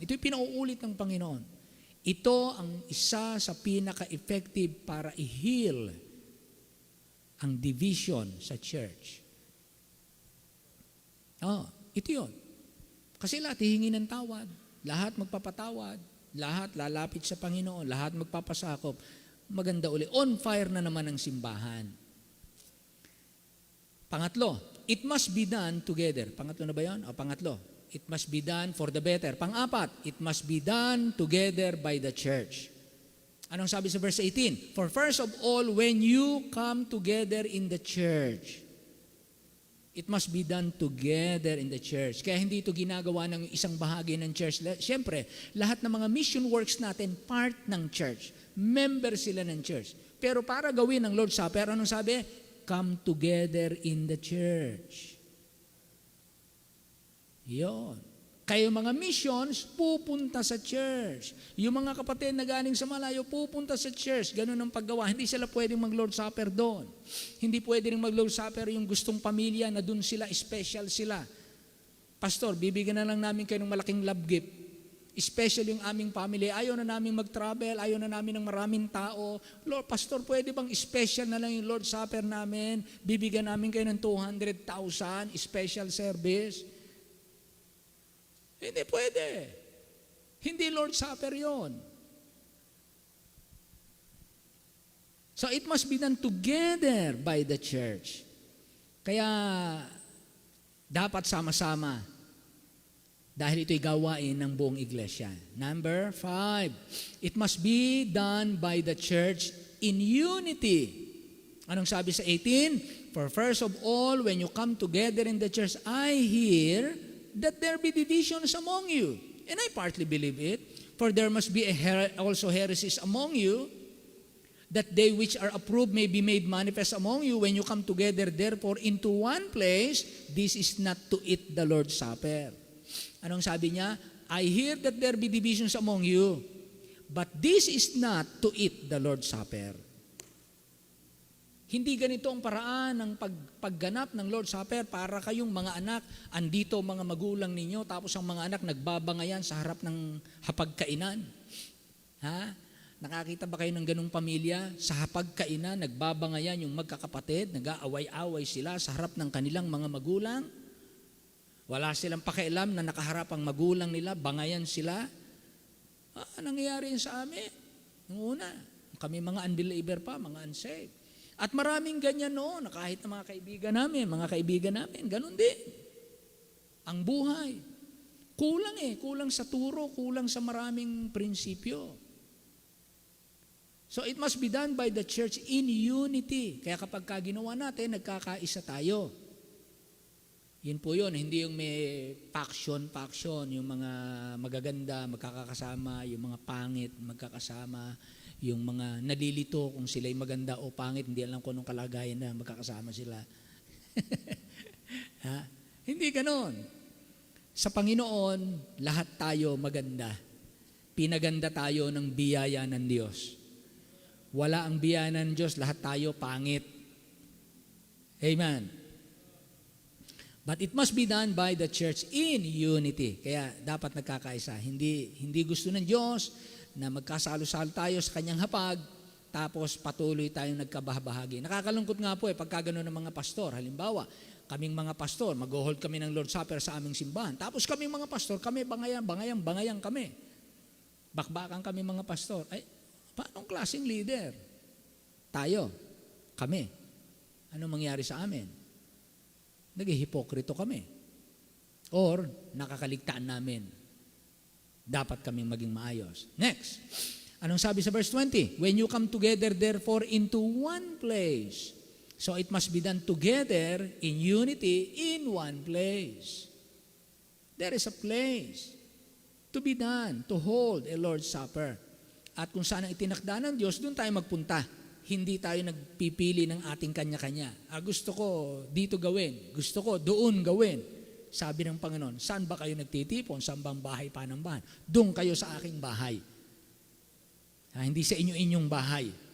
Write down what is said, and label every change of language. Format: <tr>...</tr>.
<tl>Ito yung pinauulit ng Panginoon. Ito ang isa sa pinaka-effective para i-heal ang division sa church. Ito yun. Kasi lahat hihingi ng tawad. Lahat magpapatawad. Lahat lalapit sa Panginoon. Lahat magpapasakop. Maganda uli. On fire na naman ang simbahan. Pangatlo,</tl> <en>it must be done together.</en> <tl>Pangatlo na ba yun? Pangatlo.</tl> <en>It must be done for the better. Pang-apat, it must be done together by the church.</en> <tl>Anong sabi sa verse 18?</tl> <en>For first of all, when you come together in the church, it must be done together in the church.</en> <tl>Kaya hindi ito ginagawa ng isang bahagi ng church. Siyempre, lahat ng mga mission works natin, part ng church. Member sila ng church. Pero para gawin ang Lord's Supper, anong sabi?</tl> <en>Come together in the church.</en> <tl>Yun. Kayo mga missions, pupunta sa church. Yung mga kapatid na galing sa malayo, pupunta sa church. Ganun ang paggawa. Hindi sila pwedeng mag-Lord's Supper doon. Hindi pwedeng mag-Lord's Supper yung gustong pamilya na doon sila, special sila. Pastor, bibigyan na lang namin kayo ng malaking love gift. Special yung aming family. Ayaw na namin mag-travel, ayaw na namin ng maraming tao. Lord, Pastor, pwede bang special na lang yung Lord's Supper namin? Bibigyan namin kayo ng 200,000, special service. Hindi pwede. Hindi Lord's Supper yon.</tl> <en>So it must be done together by the church.</en> <tl>Kaya dapat sama-sama. Dahil ito'y gawain ng buong iglesia.</tl> <en>Number 5, it must be done by the church in unity.</en> <tl>Anong sabi sa 18?</tl> <en>For first of all, when you come together in the church, I hear that there be divisions among you. And I partly believe it. For there must be also heresies among you, that they which are approved may be made manifest among you. When you come together, therefore, into one place, this is not to eat the Lord's Supper.</en> <tl>Anong sabi niya?</tl> <en>I hear that there be divisions among you, but this is not to eat the Lord's Supper.</en> <tl>Hindi ganito ang paraan ng pagganap ng Lord's Supper para kayong mga anak, andito mga magulang ninyo, tapos ang mga anak nagbabangayan sa harap ng hapagkainan. Ha? Nakakita ba kayo ng ganung pamilya? Sa hapagkainan, nagbabangayan yung magkakapatid, nag-aaway-away sila sa harap ng kanilang mga magulang. Wala silang pakialam na nakaharap ang magulang nila, bangayan sila. Nangyayari yun sa amin. Nung una, kami mga unbeliever pa, mga unsaved. At maraming ganyan noon, na kahit na mga kaibigan namin, ganun din. Ang buhay. Kulang sa turo, kulang sa maraming prinsipyo. So it must be done by the church in unity. Kaya kapag ginawa natin, nagkakaisa tayo. Yun po yun, hindi yung may faction, yung mga magaganda, magkakasama, yung mga pangit, magkakasama, yung mga nalilito kung sila'y maganda o pangit, hindi alam kung anong kalagayan na magkakasama sila. Ha? Hindi ganon. Sa Panginoon, lahat tayo maganda. pinaganda tayo ng biyaya ng Diyos. Wala ang biyaya ng Diyos, lahat tayo pangit. Amen.</tl> <en>But it must be done by the church in unity.</en> <tl>Kaya dapat nagkakaisa. Hindi gusto ng Diyos na magkasalo-salo tayo sa kanyang hapag, tapos patuloy tayong nagkabahagi. Nakakalungkot nga po pagka gano'n ng mga pastor. Halimbawa, kaming mga pastor, mag-hold kami ng Lord's Supper sa aming simbahan. Tapos kaming mga pastor, kami bangayang kami. Bakbakan kami mga pastor. Ay, paanong klaseng leader? Tayo, kami. Ano mangyari sa amin? Naghihipokrito kami. Or, nakakaligtaan namin. Dapat kaming maging maayos. Next. Anong sabi sa verse 20?</tl> <en>When you come together, therefore, into one place. So, it must be done together in unity in one place. There is a place to be done, to hold a Lord's Supper.</en> <tl>At kung saan ang itinakda ng Diyos, doon tayo magpunta. Hindi tayo nagpipili ng ating kanya-kanya. Gusto ko dito gawin. Gusto ko doon gawin. Sabi ng Panginoon, saan ba kayo nagtitipon? Saan bang bahay panambahan? Doon kayo sa aking bahay. Hindi sa inyo-inyong bahay.</tl>